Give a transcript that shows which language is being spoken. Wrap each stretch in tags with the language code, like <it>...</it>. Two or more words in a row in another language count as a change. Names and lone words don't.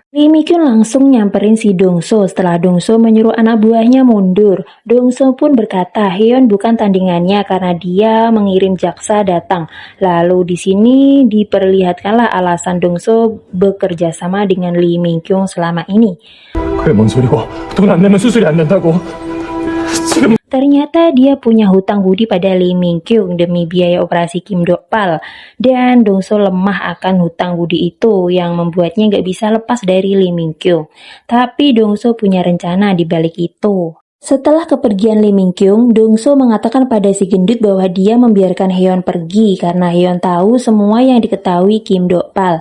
<id>Lee Mi-kyun langsung nyamperin si Dongso setelah Dongso menyuruh anak buahnya mundur. Dongso pun berkata Heon bukan tandingannya karena dia mengirim jaksa datang. Lalu di sini diperlihatkanlah alasan Dongso bekerja sama dengan Lee Mi-kyung selama ini.</id> <ko>그게 뭔 소리고? 돈 안 내면 수술이 안 된다고? 지금</ko> <id>Ternyata dia punya hutang budi pada Lee Min-kyung demi biaya operasi Kim Dokpal. Dan Dongso lemah akan hutang budi itu yang membuatnya gak bisa lepas dari Lee Min-kyung. Tapi Dongso punya rencana di balik itu. Setelah kepergian Lee Min-kyung, Dongso mengatakan pada si gendut bahwa dia membiarkan Heon pergi karena Heon tahu semua yang diketahui Kim Dokpal.</id>